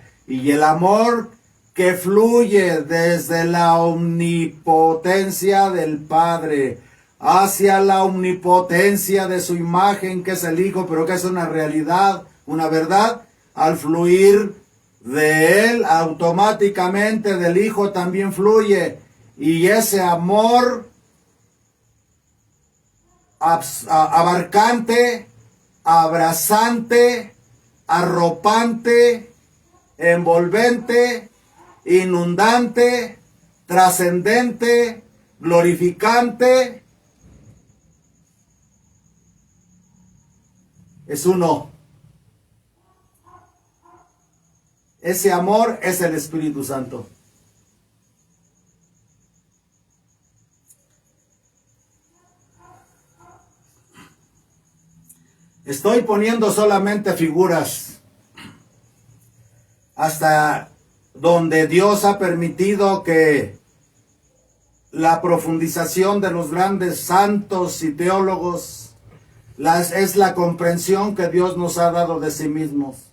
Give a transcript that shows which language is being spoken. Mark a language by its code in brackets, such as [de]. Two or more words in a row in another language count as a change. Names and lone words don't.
[es] Y el amor que fluye desde la omnipotencia del Padre hacia la omnipotencia de su imagen, que es el Hijo, pero que es una realidad, una verdad, al fluir de Él, automáticamente del Hijo también fluye. Y ese amor abarcante, abrazante, arropante, envolvente, inundante, trascendente, glorificante, es uno. Ese amor es el Espíritu Santo. Estoy poniendo solamente figuras hasta donde Dios ha permitido que la profundización de los grandes santos y teólogos, es la comprensión que Dios nos ha dado de sí mismos.